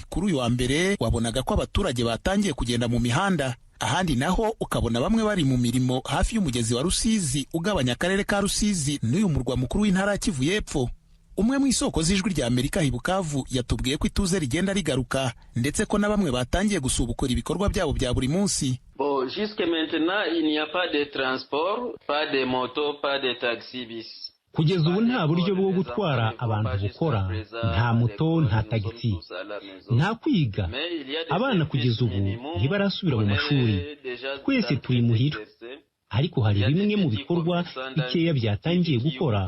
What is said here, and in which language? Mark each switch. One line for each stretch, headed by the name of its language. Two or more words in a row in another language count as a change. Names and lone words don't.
Kinyarwanda: Kuri uyu wa mbere wabonaga ko abaturage batangiye kugenda mu mihanda, ahandi naho ukabona bamwe bari mu mirimo hafi y'umugezi wa Rusizi ugabanya akarere ka Rusizi n'uyu murwa mukuru w'intara ya Kivu y'Epfo. Umwe mu isoko z'ijwi rya Amerika i Bukavu yatubwiye ko ituze rigenda rigaruka, ndetse ko na bamwe batangiye gusubukura ibikorwa byabo bya buri munsi.
French: Jusque maintenant, il n'y a pas de transport, pas de moto, pas de taxi bis.
Kinyarwanda: Kugeza ubu nta buryo bwo gutwara abantu bukora, nta moto, nta tagisi, nta kwiga. Abana kugeza ubu ntibarasubira mu mashuri, twese turi muhira. Ariko hari bimwe mu bikorwa bikeya byatangiye gukora.